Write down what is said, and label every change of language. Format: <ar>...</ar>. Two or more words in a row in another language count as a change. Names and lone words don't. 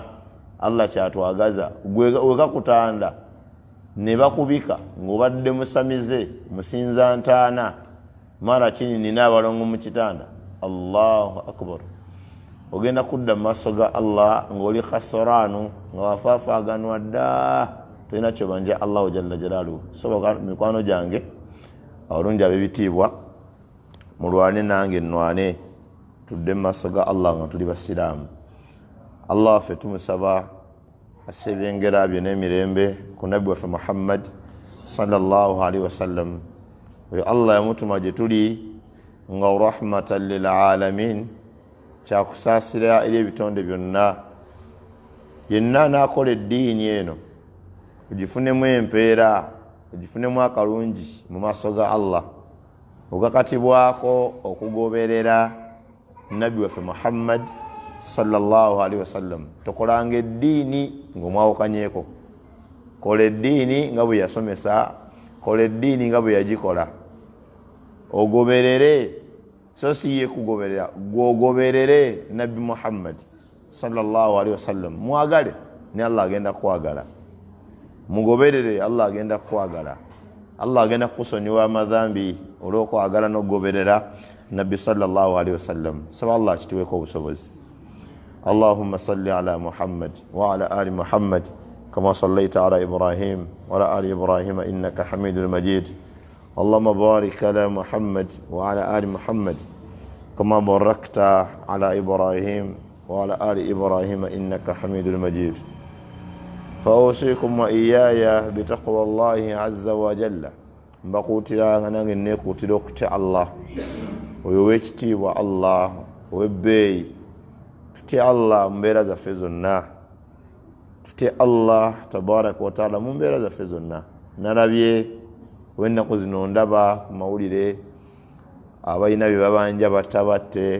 <lg>Allah kyatwagaza wegakutanda ne bakubika ng'obadde musamize, musinza ntaana, mara kini nina abalongo mu kitanda,</lg> <ar>الله أكبر,</ar> <lg>ogenda kudda mu maaso ga Allah ng'oli khasaraanu, nga wafaafaganwa dda, tolina kyobanja</lg> <ar>الله جل جلاله.</ar> <lg>Soboka mikwano gyange abalungi ab'ebitiibwa, mulwane nange nnwane, tudde mu maaso ga Allah nga tuli basiraamu. Allah waffe tumusaba asse ebyengera bye n'emirembe ku nabbi waffe Muhammad</lg> <ar>صلى الله عليه وسلم.</ar> <lg>Oyo Allah yamutuma gye tuli nga</lg> <ar>رحمة للعالمين,</ar> <lg>kyakusaasira eri ebitonde byonna. Yenna n'akola eddiini eno ogifunemu empeera, ogifunemu akalungi mu maaso ga Allah, ogakatibwako okugoberera nabbi waffe Muhammad</lg> <ar>صلى الله عليه وسلم.</ar> <lg>Tokolanga eddiini ng'omwawukanyeko, kola eddiini nga bwe yasomesa, kola eddiini nga bwe yagikola, ogoberere, so si ye kugoberera, gwogoberere nabbi Muhammad</lg> <ar>صلى الله عليه وسلم.</ar> <lg>Mwagale ne Allah agenda kwagala, mugoberere Allah agenda kwagala. Allah agenda kusonyiwa amadhambi olw'okwagala n'okugoberera nabbi</lg> <ar>صلى الله عليه وسلم.</ar> <lg>Saba Allah kituweeko obusobozi.</lg> <ar>اللهم صل على محمد وعلى آل محمد كما صليت على إبراهيم وعلى آل إبراهيم إنك حميد مجيد. اللهم بارك على محمد وعلى آل محمد كما باركت على إبراهيم وعلى آل إبراهيم إنك حميد مجيد. فأوصيكم وإياي بتقوى الله عز وجل.</ar> <lg>mbakutira nga nange nekutira okutya Allah, oyo wekitiibwa Allah, owebbeeyi. Tutye Allah mu mbeera zaffe zonna, tutye Allah</lg> <ar>تبارك وتعالى</ar> <lg>mu mbeera zaffe zonna. Nalabye wennaku zino ndaba ku mawulire abalina bye babanja battabatte.</lg>